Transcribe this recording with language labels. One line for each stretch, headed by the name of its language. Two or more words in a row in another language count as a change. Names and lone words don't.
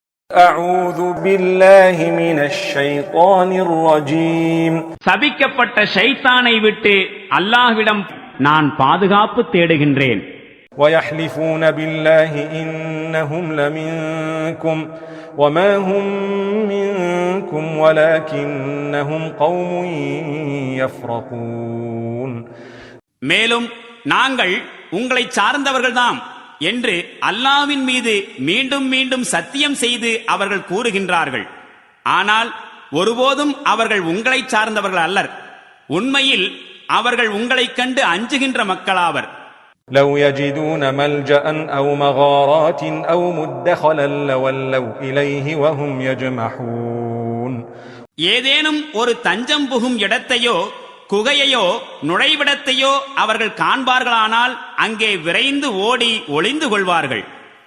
Arabic: أعوذ بالله من الشيطان الرجيم
Tamil: சபிக்கப்பட்ட ஷைத்தானை விட்டு அல்லாஹ்விடம் நான் பாதுகாப்பு தேடுகின்றேன்.
Arabic: ويحلفون بالله إنهم لمنكم وما هم منكم ولكنهم قوم يفرقون.
Tamil: மேலும் நாங்கள் உங்களை சார்ந்தவர்கள்தாம் என்று அல்லாஹ்வின் மீது மீண்டும் மீண்டும் சத்தியம் செய்து அவர்கள் கூறுகின்றார்கள். ஆனால் ஒருபோதும் அவர்கள் உங்களை சார்ந்தவர்கள் அல்லர். உண்மையில் அவர்கள் உங்களைக் கண்டு அஞ்சுகின்ற மக்களாவர்.
Arabic: لو يجدون ملجأ أو مغارات أو مدخلا لولوا إليه وهم يجمحون.
Tamil: ஏதேனும் ஒரு தஞ்சம் புகும் இடத்தையோ குகையையோ நுழைவிடத்தையோ அவர்கள் காண்பார்களானால் அங்கே விரைந்து ஓடி ஒளிந்து கொள்வார்கள்.